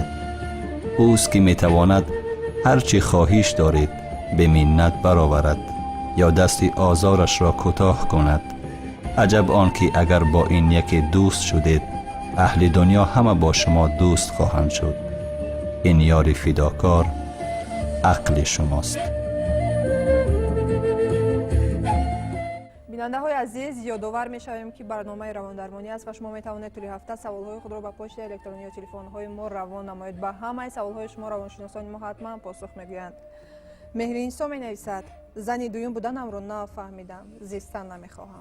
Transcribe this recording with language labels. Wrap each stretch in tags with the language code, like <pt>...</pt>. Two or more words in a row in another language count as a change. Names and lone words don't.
<fa>اوست که می تواند هر چی خواهش دارید به منت برآورد یا دست آزارش را کوتاه کند. عجب آن که اگر با این یکی دوست شدید، اهل دنیا همه با شما دوست خواهند شد. این یار فداکار عقل شماست.</fa> <tg>бинандаҳои азиз, ёдовар мешавем ки барномаи равондармонӣ аст ва шумо метавонед тӯли ҳафта саволҳои худро ба почта электронӣ ё телефонҳои мо равон намоед. ба ҳамаи саволҳои шумо равоншиносони мо ҳатман посух мегӯянд. меҳринисо менависад: зани дуюм буданамро нафаҳмидам, зистан намехоҳам.</tg>